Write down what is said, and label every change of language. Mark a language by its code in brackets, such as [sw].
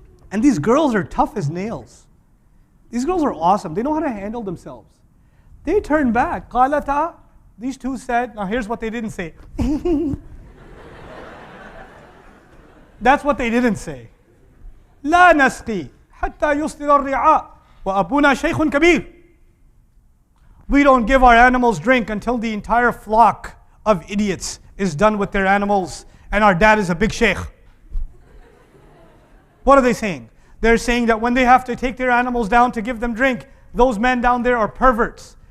[en] And these girls are tough as nails. These girls are awesome. They know how to handle themselves. They turn back. Qalata, these two said, now here's what they didn't say. That's what they didn't say. [ar] لا نسقي حتى يصدر الرعاء وأبونا شيخ كبير. [en] We don't give our animals drink until the entire flock of idiots is done with their animals, and our dad is a big sheikh. What are they saying? They're saying that when they have to take their animals down to give them drink, those men down there are perverts.